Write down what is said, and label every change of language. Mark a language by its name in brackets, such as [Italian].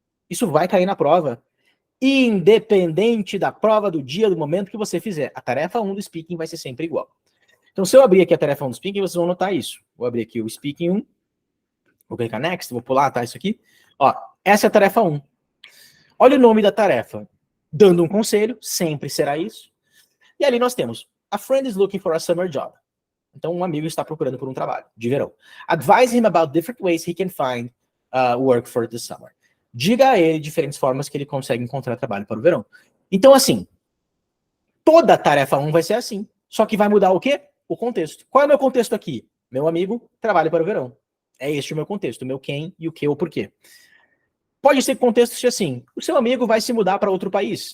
[Portuguese] Isso vai cair na prova, independente da prova, do dia, do momento que você fizer. A tarefa 1 do speaking vai ser sempre igual. Então, se eu abrir aqui a tarefa 1 do speaking, vocês vão notar isso. Vou abrir aqui o speaking 1, vou clicar next, vou pular, tá, isso aqui. Ó, essa é a tarefa 1. Olha o nome da tarefa. Dando um conselho, sempre será isso. E ali nós temos, [English] a friend is looking for a summer job. [Portuguese] Então, um amigo está procurando por um trabalho de verão. [English] Advise him about different ways he can find work for the summer. [Portuguese] Diga a ele diferentes formas que ele consegue encontrar trabalho para o verão. Então, assim, toda a tarefa 1 vai ser assim. Só que vai mudar o quê? O contexto. Qual é o meu contexto aqui? Meu amigo trabalha para o verão. É este o meu contexto, o meu quem e o que ou porquê. Pode ser que o contexto seja assim, o seu amigo vai se mudar para outro país.